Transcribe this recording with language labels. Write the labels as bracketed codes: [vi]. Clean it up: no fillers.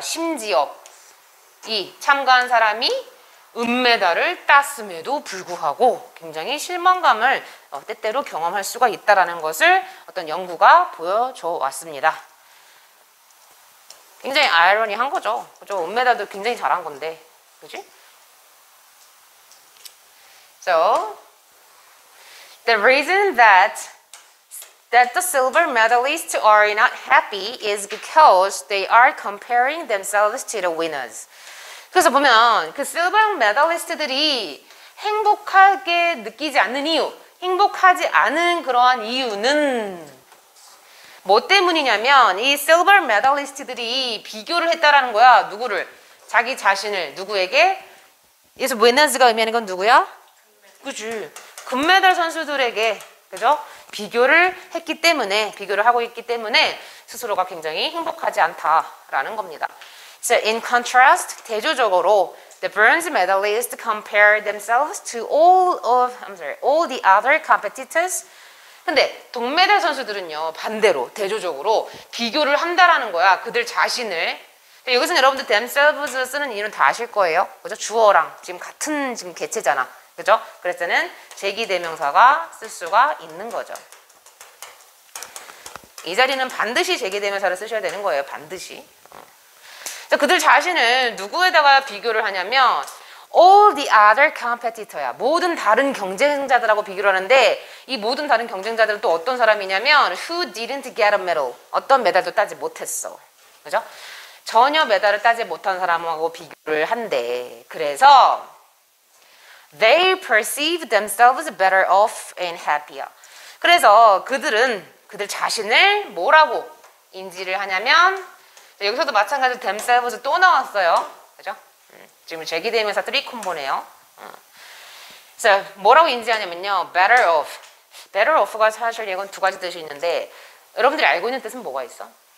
[ko] 심지어 이 참가한 사람이 은메달을 땄음에도 불구하고 굉장히 실망감을 때때로 경험할 수가 있다는 것을 어떤 연구가 보여줘 왔습니다. 굉장히 아이러니한 거죠. 그죠? 은메달도 굉장히 잘한 건데. 그지? [en] So, the reason that the silver medalists are not happy is because they are comparing themselves to the winners. [ko] 그래서 보면 그 silver medalist들이 행복하게 느끼지 않는 이유, 행복하지 않은 그러한 이유는 뭐 때문이냐면 이 silver medalist들이 비교를 했다라는 거야. 누구를? 자기 자신을 누구에게? 여기서 winners가 의미하는 건 누구야? 그치. 금메달 선수들에게 그죠? 비교를 하고 있기 때문에 스스로가 굉장히 행복하지 않다라는 겁니다. [en] So in contrast, [ko] 대조적으로 [en] the bronze medalists compare themselves to all the other competitors. [ko] 근데 동메달 선수들은요, 반대로 대조적으로 비교를 한다라는 거야. 그들 자신을. 여기서 여러분들 themselves 쓰는 이유는 다 아실 거예요. 그죠? 주어랑 지금 같은 지금 개체잖아. 그죠? 그래서 저는 제기대명사가 쓸 수가 있는 거죠. 이 자리는 반드시 제기대명사를 쓰셔야 되는 거예요. 반드시. 그들 자신을 누구에다가 비교를 하냐면 [en] all the other competitor [ko] 야. 모든 다른 경쟁자들하고 비교를 하는데 이 모든 다른 경쟁자들은 또 어떤 사람이냐면 [en] who didn't get a medal. [ko] 어떤 메달도 따지 못했어. 그죠? 전혀 메달을 따지 못한 사람하고 비교를 한대. 그래서 [en] they perceive themselves better off and happier. [ko] 그래서 그들 자신을 뭐라고 인지를 하냐면 여기서도 마찬가지로 themselves 또 나왔어요. 그죠? 지금 제기대명사 3콤보네요. 그래서 뭐라고 인지하냐면요. [en] better off. [ko] better off가 사실 이건 두 가지 뜻이 있는데 여러분들이 알고 있는 뜻은 뭐가 있어?